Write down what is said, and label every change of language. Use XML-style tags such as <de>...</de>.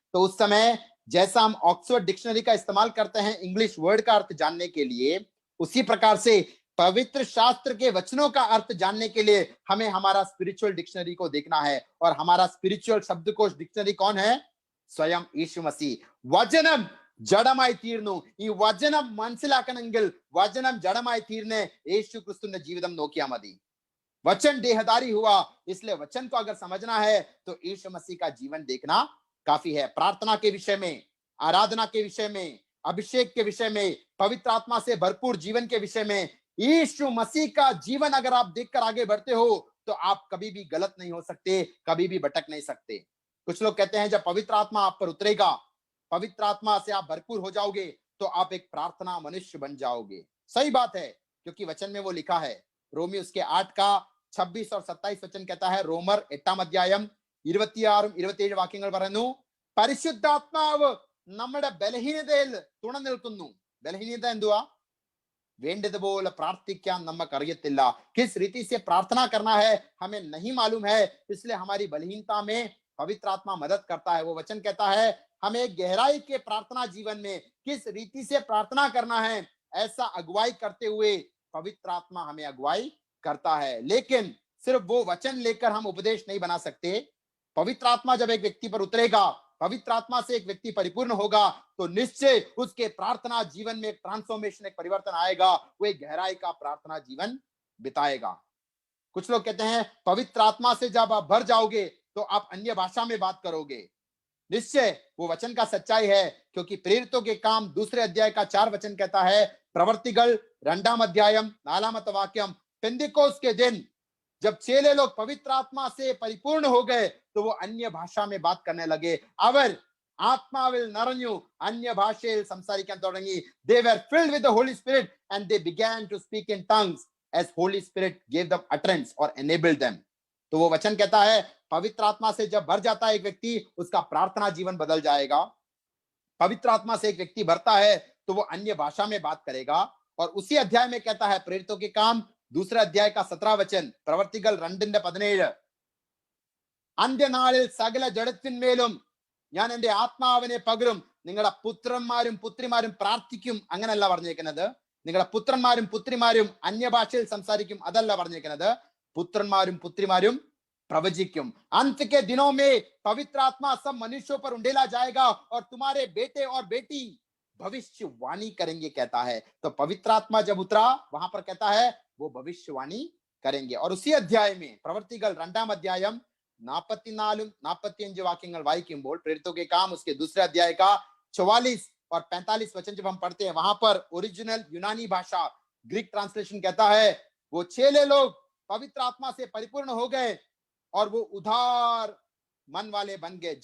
<hi>तो उस समय जैसा हम ऑक्सफोर्ड डिक्शनरी का इस्तेमाल करते हैं इंग्लिश वर्ड का अर्थ जानने के लिए, उसी प्रकार से पवित्र शास्त्र के वचनों का अर्थ जानने के लिए हमें हमारा स्पिरिचुअल डिक्शनरी को देखना है। और हमारा स्पिरिचुअल शब्दकोश डिक्शनरी कौन है?</hi> <ml>സ്വയം യേശു മസീഹ്. വചനം ജഡമായി തീർന്നു. ഈ വചനം മനസ്സിലാക്കണമെങ്കിൽ വചനം ജഡമായി തീർന്ന് യേശു ക്രിസ്തുവിന്റെ ജീവിതം നോക്കിയാൽ മതി.</ml> <hi>वचन देहदारी हुआ, इसलिए वचन को अगर समझना है तो यीशु मसीह का जीवन देखना काफी है। प्रार्थना के विषय में, आराधना के विषय में, अभिषेक के विषय में, पवित्र आत्मा से भरपूर जीवन के विषय में यीशु मसीह का जीवन अगर आप देखकर आगे बढ़ते हो तो आप कभी भी गलत नहीं हो सकते, कभी भी भटक नहीं सकते। कुछ लोग कहते हैं जब पवित्र आत्मा आप पर उतरेगा, पवित्र आत्मा से आप भरपूर हो जाओगे तो आप एक प्रार्थना मनुष्य बन जाओगे। सही बात है, क्योंकि वचन में वो लिखा है। रोमी उसके 8 का 26 और 27 वचन कहता है,</hi> <ml>റോമർ 8-ാം അധ്യായം 26 27 വാക്യങ്ങൾ പറയുന്നു, പരിശുദ്ധാത്മാവ് നമ്മുടെ ബലഹീനതയിൽ തുണ നിൽക്കുന്നു. ബലഹീനത എന്തുവാ? വേണ്ടതുപോലെ പ്രാർത്ഥിക്കാൻ നമുക്ക് അറിയത്തില്ല.</ml> <hi>किस रीति से प्रार्थना करना है हमें नहीं मालूम है, इसलिए हमारी बलहीनता में पवित्र आत्मा मदद करता है। वो वचन कहता है हमें गहराई के प्रार्थना जीवन में किस रीति से प्रार्थना करना है, ऐसा अगुवाई करते हुए पवित्र आत्मा हमें अगुवाई करता है। लेकिन सिर्फ वो वचन लेकर हम उपदेश नहीं बना सकते। पवित्र आत्मा जब एक व्यक्ति पर उतरेगा, पवित्र आत्मा से एक व्यक्ति परिपूर्ण होगा तो निश्चय उसके प्रार्थना जीवन में एक ट्रांसफॉर्मेशन, एक परिवर्तन आएगा। वो एक गहराई का प्रार्थना जीवन बिताएगा। कुछ लोग कहते हैं पवित्र आत्मा से जब आप भर जाओगे तो आप अन्य भाषा में बात करोगे। निश्चय वो वचन का सच्चाई है, क्योंकि प्रेरितों के काम 2 अध्याय का 4 वचन कहता है,</hi> <ml>प्रवर्तिകൾ 2-ാം അധ്യായം 4-ാമത്തെ വാക്യം,</ml> <hi>पेंतिकोस्त के दिन जब चेले लोग पवित्र आत्मा से परिपूर्ण हो गए तो वो अन्य भाषा में बात करने लगे.</hi> <ml>അവർ ആത്മാവിൽ നിറഞ്ഞു അന്യ ഭാഷയിൽ സംസാരിക്കാൻ തുടങ്ങി.</ml> <en>They were filled with the Holy Spirit and they began to speak in tongues as Holy Spirit gave them utterance or enabled them.</en> <hi>तो वो वचन कहता है पवित्र आत्मा से जब भर जाता है एक व्यक्ति, उसका प्रार्थना जीवन बदल जाएगा. पवित्र आत्मा से एक व्यक्ति भरता है तो वो अन्य भाषा में बात करेगा. और उसी अध्याय में कहता है प्रेरितों के काम 2 अध्याय का 17 वचन,</hi> <ml>പ്രവർത്തികൾ 2:17, അന്ത്യനാളിൽ സകല ജഡത്തിന്മേലും ഞാൻ എന്റെ ആത്മാവിനെ പകരും, നിങ്ങളുടെ പുത്രന്മാരും പുത്രിമാരും പ്രാർത്ഥിക്കും. അങ്ങനല്ല പറഞ്ഞേക്കുന്നത്. നിങ്ങളുടെ പുത്രന്മാരും പുത്രിമാരും അന്യഭാഷയിൽ സംസാരിക്കും, അതല്ല പറഞ്ഞേക്കുന്നത്. പുത്രന്മാരും പുത്രിമാരും प्रवचिक्युम.</ml> <hi>अंत के दिनों में पवित्र आत्मा सब मनुष्यों पर उंडेला जाएगा और तुम्हारे बेटे और बेटी भविष्यवाणी करेंगे, कहता है. तो पवित्र आत्मा जब उतरा वहां पर कहता है वो भविष्यवाणी करेंगे. और उसी अध्याय में</hi> <ml>प्रवर्तिകൾ 2-ാം അധ്യായം 44-45 वाक्यങ്ങൾ വായിക്കുമ്പോൾ</ml> <hi>प्रेरितों के काम उसके 2 अध्याय का 44 और 45 वचन जब हम पढ़ते हैं, वहां पर ओरिजिनल यूनानी भाषा ग्रीक ट्रांसलेशन कहता है वो चेले लोग पवित्र आत्मा से परिपूर्ण हो गए और वो उदार मन वाले बन गए.</hi>